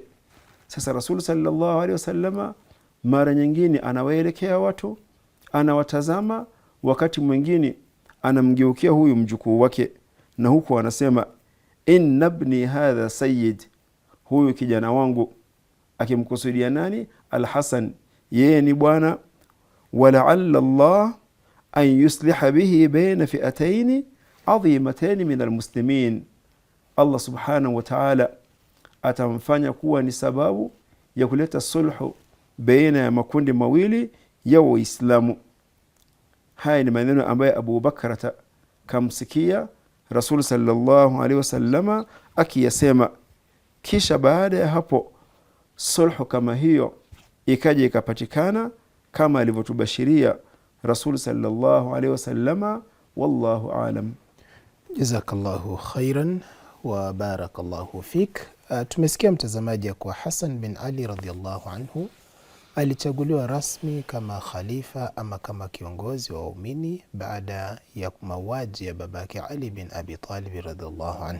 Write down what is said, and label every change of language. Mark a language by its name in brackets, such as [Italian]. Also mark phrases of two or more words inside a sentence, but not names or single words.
[Swahili] Sasa Rasul [Arabic] صلى الله عليه وسلم [Swahili] mara nyingine anawaelekea watu, anawatazama, wakati mwingine anamgeukia huyu mjukuu wake, na huku anasema [Arabic] إن ابني هذا سيد, [Swahili] huyu kijana wangu, akimkusudia nani? Al-Hasan, yeye ni bwana. [Arabic] ولعل الله أن يصلح به بين فئتين عظيمتين من المسلمين, [Swahili] Allah [Arabic] سبحانه وتعالى [Swahili] atamfanya kuwa ni sababu ya kuleta sulhu baina ya makundi mawili ya Waislamu. Haya ni maneno ambayo Abu Bakar kamsikia Rasul [Arabic] صلى الله عليه وسلم [Swahili] akiyasema. Kisha baada ya hapo sulhu kama hiyo ikaja ikapatikana kama alivyotubashiria Rasul [Arabic] صلى الله عليه وسلم. والله أعلم. جزاك الله خيرا وبارك الله فيك. [Swahili] Tumesikia mtazamaji ya kuwa Hasan bin Ali [Arabic] رضي الله عنه [Swahili] alichaguliwa rasmi kama khalifa ama kama kiongozi wa waumini baada ya mauaji ya babake Ali bin Abi Talib [Arabic] رضي الله عنه.